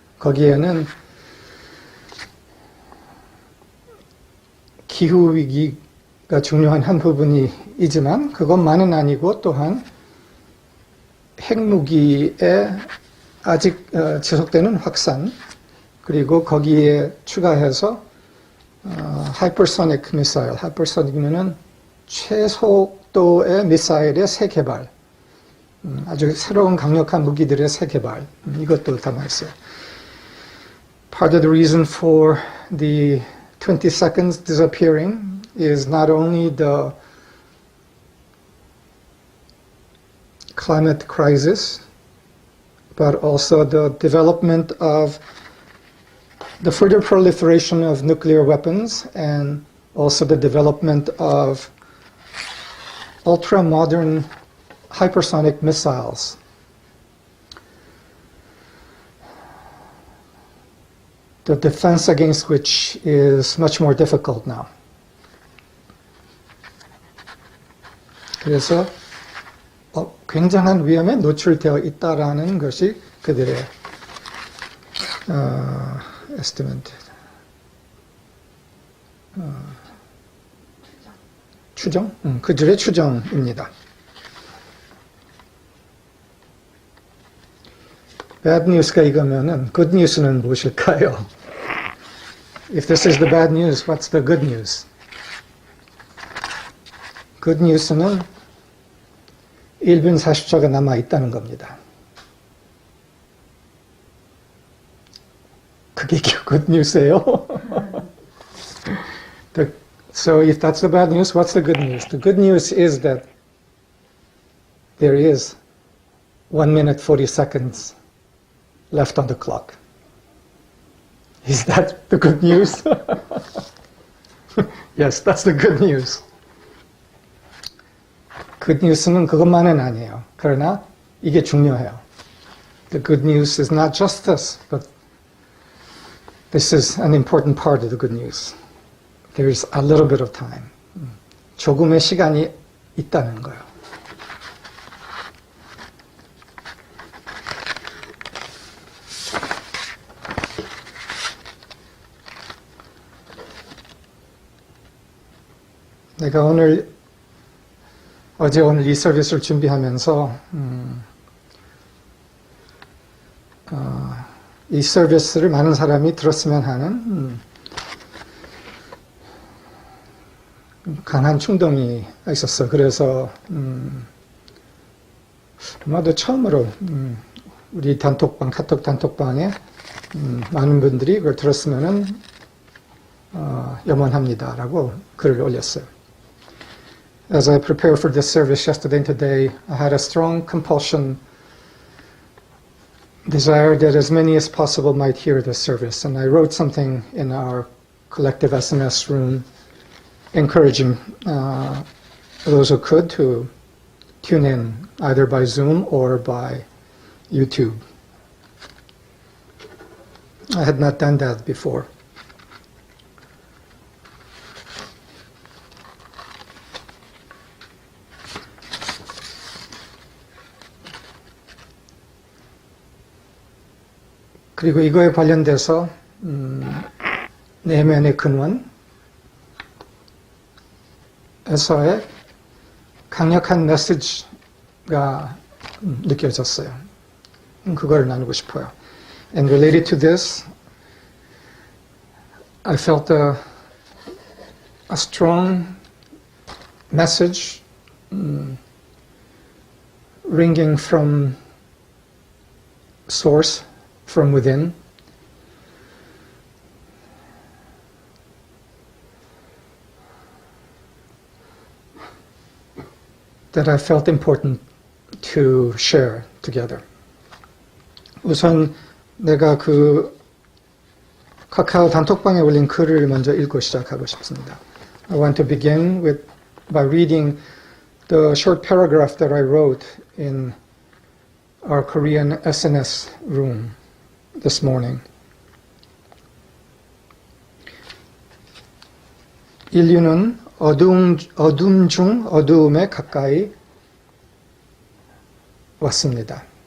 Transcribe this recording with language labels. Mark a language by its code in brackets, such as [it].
[ko] 거기에는 기후위기가 중요한 한 부분이지만 그것만은 아니고 또한 핵무기의 아직 지속되는 확산, 그리고 거기에 추가해서 하이퍼소닉 미사일, 하이퍼소닉은 최속도의 미사일의 새 개발, 아주 새로운 강력한 무기들의 새 개발, 이것도 담아 있어요. [en] Part of the reason for the 20 seconds disappearing is not only the climate crisis, but also the development of the further proliferation of nuclear weapons and also the development of ultra-modern hypersonic missiles. The defense against which is much more difficult now. [ko] 그래서 굉장한 위험에 노출되어 있다라는 것이 그들의 estimate, 추정? 그들의 추정입니다. bad news가 이거면은 good news는 무엇일까요? [en] If this is the bad news, what's the good news? [ko] good news는 1분 40초가 남아 있다는 겁니다. 그게 good news예요. [en] So if that's the bad news, what's the good news? The good news is that there is 1 minute 40 seconds left on the clock. Is that the good news? Yes, that's the good news. [ko] good news는 그것만은 아니에요. 그러나 이게 중요해요. [en] The good news is not just this, but this is an important part of the good news. There's a little bit of time. [ko] 조금의 시간이 있다는 거예요. 내가 어제 오늘 이 서비스를 준비하면서 이 서비스를 많은 사람이 들었으면 하는 강한 충동이 있었어. 그래서 아마도 처음으로 우리 단톡방, 카톡 단톡방에 많은 분들이 그걸 들었으면은 염원합니다라고 글을 올렸어요. [en] As I prepared for this service yesterday and today, I had a strong compulsion, desire that as many as possible might hear this service. And I wrote something in our collective SMS room encouraging those who could to tune in either by Zoom or by YouTube. I had not done that before. [ko] 그리고 이거에 관련돼서 내면의 근원에서의 강력한 메시지가 느껴졌어요. 그걸 나누고 싶어요. [en] And related to this, I felt a strong message ringing from source, from within. That I felt important to share together. [ko] 우선 내가 그 카카오 단톡방에 올린 글을 먼저 읽고 시작하고 싶습니다. [en] I want to begin by reading the short paragraph that I wrote in our Korean SNS room this morning. [ko] 인류는 어둠 중 어두움에 가까이 왔습니다.